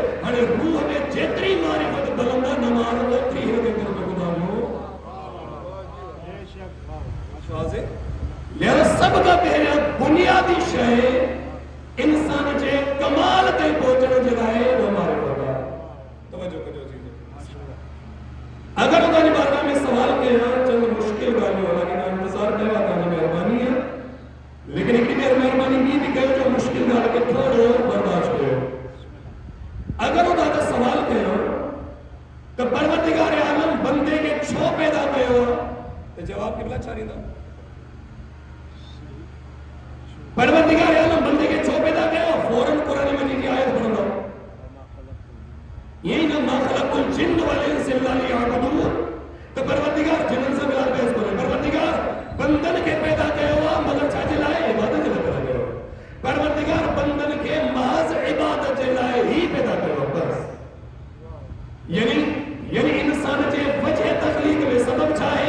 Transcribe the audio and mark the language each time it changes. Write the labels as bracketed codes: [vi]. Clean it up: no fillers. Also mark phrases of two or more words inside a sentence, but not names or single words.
[sd] हाणे रूह में जेतिरी मारिफत बुलंद आहे, नमाज ओतिरी हिन खे कुर्ब ख़ुदा में लिहाज़ा सभ खां पहिरियों बुनियादी शइ इंसान जे कमाल ताईं पहुचण जे लाइ उहा मारिफत आहे। तवजो कजो जी। अगर तव्हांजी बारगाह में सवाल कयां चंद मुश्किल ॻाल्हियूं, हालांकि इंतज़ार कयो आहे, तव्हांजी महिरबानी आहे, लेकिन हिकिड़ी महिरबानी ॿी बि कयो जो मुश्किल ॻाल्हि खे थोरो बर्दाश्त कयो। अगर वो तव्हां खां सवाल कयो त परवरदिगार आलम बंदे खे छो पैदा कयो त जवाब क़िबला छा ॾींदा? परवरदिगार आलम बंदे खे छो पैदा कयो? फौरन [ur] قرآن مجید کی آیت [sd] पढ़ंदा, यही ना [ar] ما خلقت الجن والإنس إلا ليعبدون. [sd] त परवरदिगार जिन्ननि सां मिलाप बहस करे, परवरदिगार बंदन खे पैदा कयो आहे मगर छा जे लाइ? इबादत जे लाइ पैदा कयो। परवरदिगार बंदन खे महज इबादत जे लाइ ही पैदा कयो बस। यानी इंसान जे वजह तखलीक में सबब छा आहे?